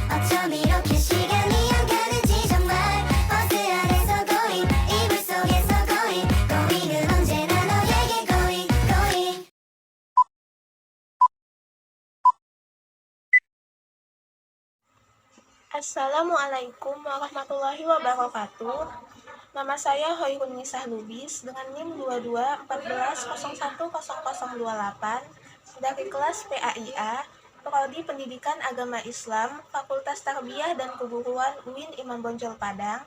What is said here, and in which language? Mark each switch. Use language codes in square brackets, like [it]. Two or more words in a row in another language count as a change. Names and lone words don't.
[ko] 어쩜 이렇게 시간이 안 가는지 정말 버스 안에서 going 이불 속에서 going은 언제나 너에게 going. [ar] السلام عليكم ورحمة الله وبركاته. [id] Nama saya Hoirun Nisah Lubis dengan NIM 2214010028 dari kelas PAIA, Prodi Pendidikan Agama Islam, Fakultas Tarbiyah dan Keguruan UIN Imam Bonjol Padang.